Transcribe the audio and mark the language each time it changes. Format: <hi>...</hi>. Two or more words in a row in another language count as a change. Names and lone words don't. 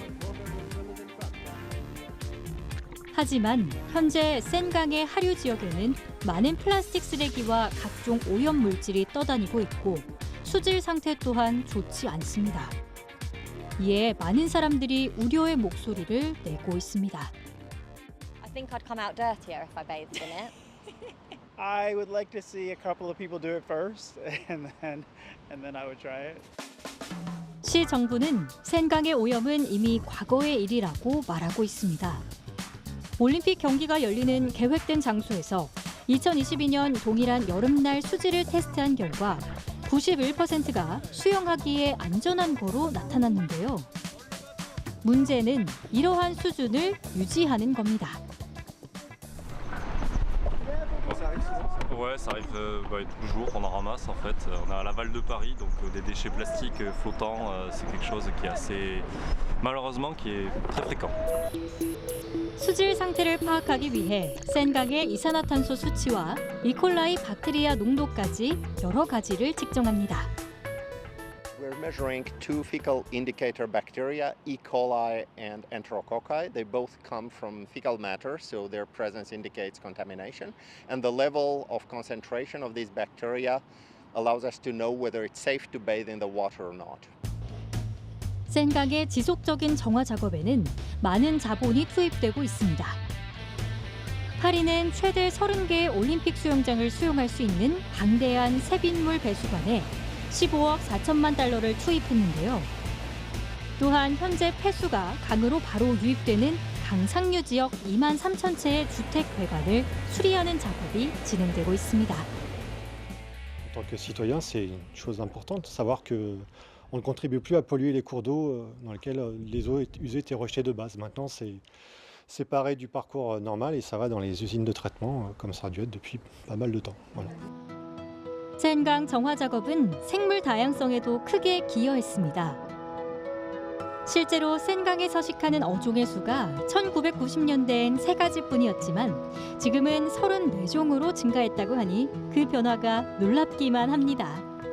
<ko>하지만 현재 센강의 하류 지역에는 많은 플라스틱 쓰레기와 각종 오염 물질이 떠다니고 있고 수질 상태 또한 좋지 않습니다. 이에 많은 사람들이 우려의 목소리를 내고 있습니다.</ko> <en>I think I'd come out dirtier if I bathed in it. I would like to see a couple of people do it first, and then I would try it.</en> <ko>시 정부는 센강의 오염은 이미 과거의 일이라고 말하고 있습니다. 올림픽 경기가 열리는 계획된 장소에서 2022년 동일한 여름날 수질을 테스트한 결과 91%가 수영하기에 안전한 거로 나타났는데요. 문제는 이러한 수준을 유지하는 겁니다.</ko> <fr>Ouais, ça arrive tous les jours, on en ramasse en fait. On a à l'aval de Paris, donc des déchets plastiques flottants, c'est quelque chose qui est assez, malheureusement, qui est très fréquent.</fr> <ko>수질 상태를 파악하기 위해 센강의 이산화탄소 수치와 이콜라이 박테리아 농도까지 여러 가지를 측정합니다.</ko> <en>We're measuring two fecal indicator bacteria, E. coli and Enterococci. They both come from fecal matter, so their presence indicates contamination. And the level of concentration of these bacteria allows us to know whether it's safe to bathe in the water or not.</en> <ko>센강의 지속적인 정화 작업에는 많은 자본이 투입되고 있습니다. 파리는 최대 30개의 올림픽 수영장을 수용할 수 있는 방대한 세빈물 배수관에 15억 4천만 달러를 투입했는데요. 또한 현재 폐수가 강으로 바로 유입되는 강 상류 지역 2만 3천 채의 주택 배관을 수리하는 작업이 진행되고 있습니다.</ko> <fr>En tant que citoyen, c'est une chose importante de savoir que on ne contribue plus à polluer les cours d'eau dans lesquels les eaux usées étaient rejetées de base. Maintenant, c'est séparé du parcours normal et ça va dans les usines de traitement comme ça a dû être depuis pas mal de temps. Voilà.</fr> <ko>센강 정화 작업은 생물 다양성에도 크게 기여했습니다. 실제로 센강에 서식하는 어종의 수가 1990년대엔 3가지뿐이었지만 지금은 34종으로 증가했다고 하니 그 변화가 놀랍기만 합니다.</ko>